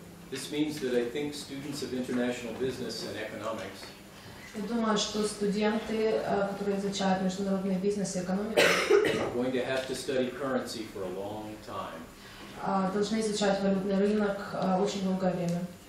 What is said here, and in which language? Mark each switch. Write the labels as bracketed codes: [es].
[en] This means that I think students of international business and economics [ru] Я думаю, что студенты, которые изучают международный бизнес и экономику, [en] are going to have to study currency for a long time. [ru] Должны изучать валютный рынок очень долгое время.